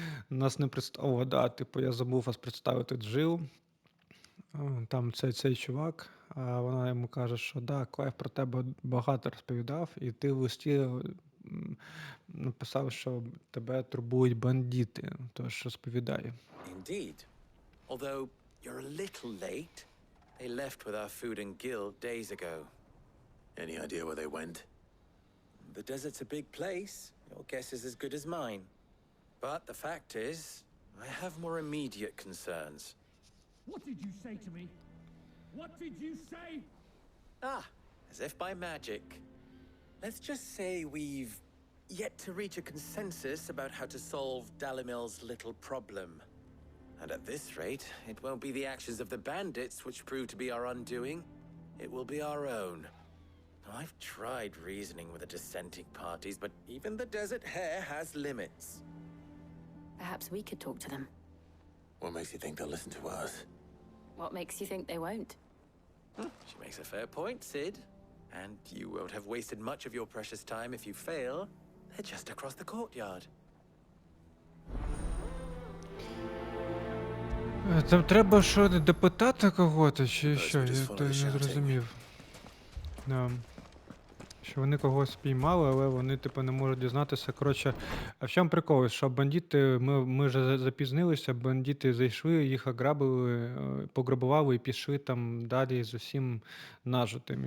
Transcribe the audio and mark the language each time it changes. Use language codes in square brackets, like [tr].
[uk] Нас не представило, да, типу, я забув вас представити Джил. Там цей чувак, а вона йому каже, що да, Клайв про тебе багато розповідав, і ти в листі написав, що тебе турбують бандити, тож розповідай. [en] Indeed. Although you're a little late. They left with our food and guild days ago. Any idea where they went? The desert's a big place. Your guess is as good as mine. But the fact is, I have more immediate concerns. What did you say to me? What did you say? As if by magic. Let's just say we've yet to reach a consensus about how to solve Dalimil's little problem. And at this rate, it won't be the actions of the bandits which prove to be our undoing. It will be our own. Now, I've tried reasoning with the dissenting parties, but even the Desert Hare has limits. Perhaps we could talk to them. What makes you think they'll listen to us? What makes you think they won't? She makes a fair point, Sid. And you won't have wasted much of your precious time if you fail. They're just across the courtyard. [uk] Там треба що, допитати кого-то, чи що? Я не зрозумів. Да. Що вони когось спіймали, але вони, типу, не можуть дізнатися. Коротше, а в чому прикол? Що бандити, ми вже запізнилися, бандити зайшли, їх ограбили, пограбували і пішли там далі з усім нажитим.